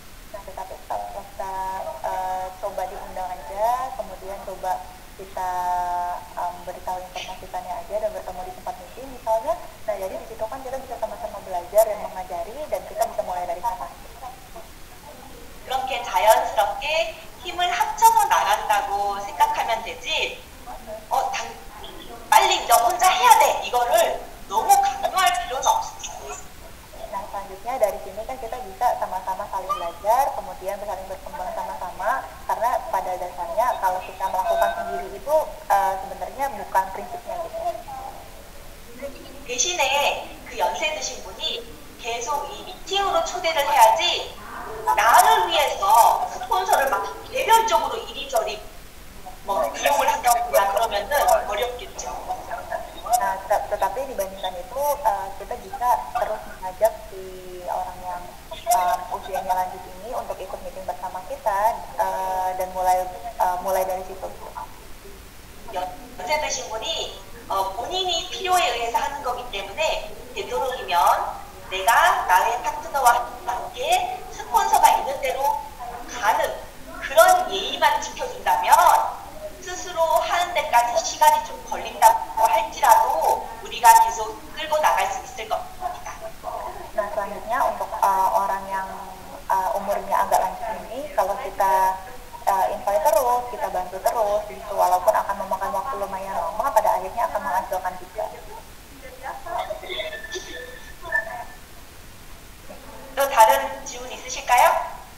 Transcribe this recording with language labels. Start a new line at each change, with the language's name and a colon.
Indonesian: Nah, tetapi kalau kita coba diundang aja, kemudian coba kita beritahu informasikannya aja dan bertemu di tempat meeting misalnya, nah jadi di situ kan kita bisa sama-sama belajar dan mengajari dan kita bisa mulai dari sana.
Korean: 그렇게 자연스럽게 힘을 합쳐 정도로 생각하면 되지, 빨리 너 혼자 해야 돼. 이거를 너무 강요할 필요는 없어.
Indonesian: Nah, selanjutnya dari sini kan kita bisa sama-sama saling belajar, kemudian saling berkembang sama-sama, karena pada dasarnya kalau kita melakukan sendiri itu sebenarnya bukan prinsipnya gitu.
Korean: 대신에 그 연세 드신 분이 계속 이 미팅으로 초대를 해야지 나를 위해서 스폰서를 막 개별적으로 이리저리 뭐 비용을 한다거나 그러면은 어렵겠죠.
Indonesian: Nah, tetapi dibandingkan itu kita bisa terus mengajak si orang yang usianya lanjut ini untuk ikut meeting bersama kita dan mulai dari situ.
Korean: 연세 드신 분이 본인이 필요에 의해서 하는 거기 때문에 되도록이면 내가 나의 파트너와 함께 스폰서가 있는 대로 가는 그런 예의만 지켜준다면 스스로 하는 데까지 시간이 좀 걸린다고 할지라도 우리가 계속 끌고 나갈 수 있을 겁니다.
Indonesian: Nah, selanjutnya untuk orang yang umurnya agak lanjut ini, kalau kita invite terus, kita bantu terus, gitu, walaupun akan memakan waktu lumayan lama, pada akhirnya akan menghasilkan juga.
Korean: 또 다른 질문 있으실까요?